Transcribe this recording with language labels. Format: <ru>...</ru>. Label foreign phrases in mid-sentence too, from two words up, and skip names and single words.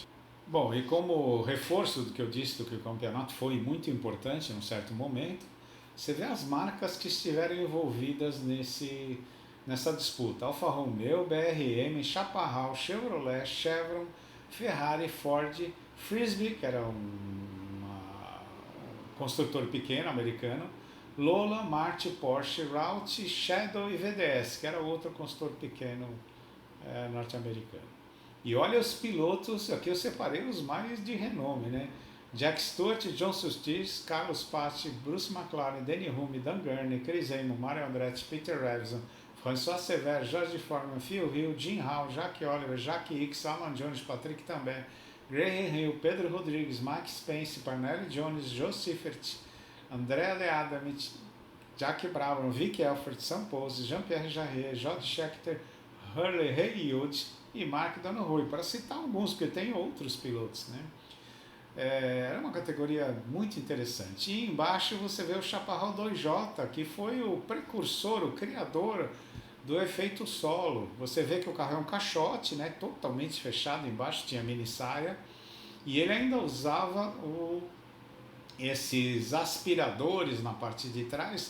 <pt>Bom, e como reforço do que eu disse, do que o campeonato foi muito importante em um certo momento, você vê as marcas que estiveram envolvidas nessa disputa: Alfa Romeo, BRM, Chaparral, Chevrolet, Chevron, Ferrari, Ford, Frisbee, que era um construtor pequeno americano, Lola, Marti, Porsche, Roush, Shadow e VDS, que era outro construtor pequeno norte-americano. E olha os pilotos, aqui eu separei os mais de renome, né? Jack Stewart, John Surtees, Carlos Pace, Bruce McLaren, Denny Hulme, Dan Gurney, Chris Amon, Mario Andretti, Peter Revson, François Sever, George Foreman, Phil Hill, Jim Howell, Jack Oliver, Jack Hicks, Alan Jones, Patrick Tambay, Graham Hill, Pedro Rodrigues, Mike Spence, Parnelli Jones, Joe Seifert, Andrea De Adamit, Jack Brabham, Vic Elford, Sam Pose, Jean-Pierre Jarret, Jody Scheckter, Hurley Haywood e Mark Donohue, para citar alguns, porque tem outros pilotos, né? Era uma categoria muito interessante. E embaixo você vê o Chaparral 2J, que foi o precursor, o criador do efeito solo. Você vê que o carro é um caixote, né, totalmente fechado, embaixo tinha mini saia, e ele ainda usava esses aspiradores na parte de trás.</pt>